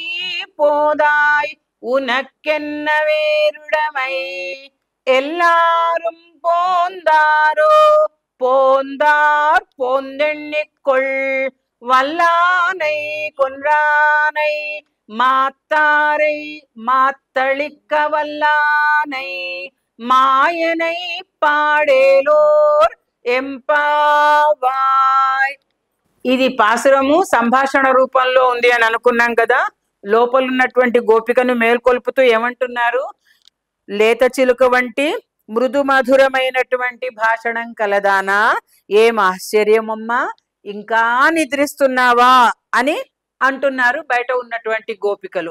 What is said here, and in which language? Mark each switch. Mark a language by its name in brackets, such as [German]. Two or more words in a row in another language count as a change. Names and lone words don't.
[Tamil] போதாய் உனக்கென்ன வேருடமை எல்லாரும் போந்தாரோ போந்தார் போந்தெண்ணிக்கொள் வல்லானை கொன்றானை மாத்தாரை மாத்தளிக்க வல்லானை மாயனை பாடேலோர் எம்பாவாய். [Telugu] ఇది పాసురము సంభాషణ రూపంలో ఉంది అని అనుకున్నాం కదా. లోపలున్నటువంటి గోపికను మేల్కొల్పుతూ ఏమంటున్నారు? లేత చిలుక వంటి మృదు మధురమైనటువంటి భాషణం కలదానా, ఏం ఆశ్చర్యమమ్మా, ఇంకా నిద్రిస్తున్నావా అని అంటున్నారు బయట ఉన్నటువంటి గోపికలు.